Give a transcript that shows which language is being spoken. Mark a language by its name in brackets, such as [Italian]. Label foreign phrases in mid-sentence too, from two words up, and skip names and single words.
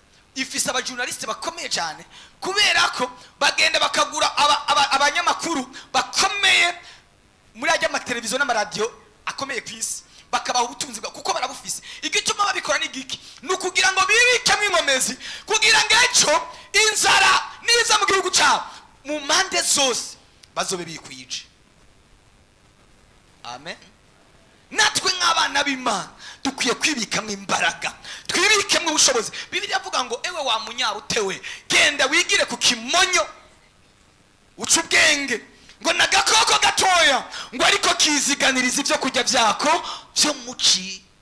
[Rundi] Ifise abajournaliste bakomeye cyane, kubera ko bagenda bakagura abanyamakuru bakomeye muri ajya amateleviziyo n'amaradio akomeye kwisi, bakabaha ubutunzi kuko barabufise. Igituma babikora ni giki, nukugira ngo bibikemo inkomezi, kugira ngo ejo inzara niza mu gihugu cyabo mu mande zose bazobe bikwije. Amen. Natwe nk'abana b'Imana dukwiye kwibikamo imbaraga, twibikemo ubushobozi. Bibiliya avuga ngo ewe wa munyarutewe, genda wigire ku kimonyo uca ubwenge, ngo nagakoko gatoya ngo ariko kiziganiriza ibyo kujya byako byo muci.